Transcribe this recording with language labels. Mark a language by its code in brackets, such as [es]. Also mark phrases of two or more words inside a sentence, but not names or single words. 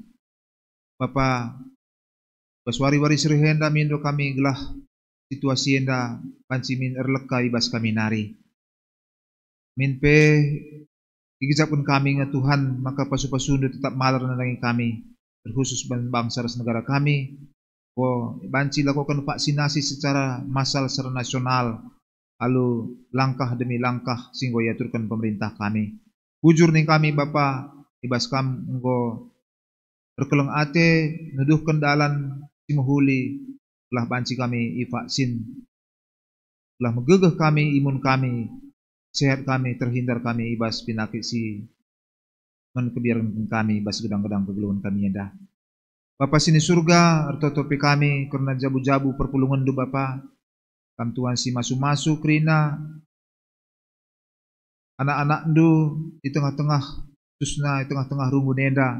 [btx] Bapa, baswari-wari serihenda mindo kami gelah situasi enda banci min erleka ibas kami nari. Min pe igijapun kami nga Tuhan, maka pasu-pasundo tetap malar nandangi kami, terkhusus bangsa ras negara kami. [id] Banci lakukan vaksinasi secara massal secara nasional, lalu langkah demi langkah sehingga yaturkan pemerintah kami. [btx] Bujur nih kami Bapa, ibas kam engko berkeleng ate nuduh kendalan simuhuli, telah banci kami vaksin, telah megegeh kami imun kami, sehat kami, terhindar kami ibas penyakit si men kebiaran kami bas gedang-gedang kegeluhan kami enda. Bapa sini surga ertotopi kami karena jabu-jabu perpulungan du Bapa. Kam Tuhan si masu-masu kerina anak-anak du di tengah-tengah susna di tengah-tengah rumbu nenda.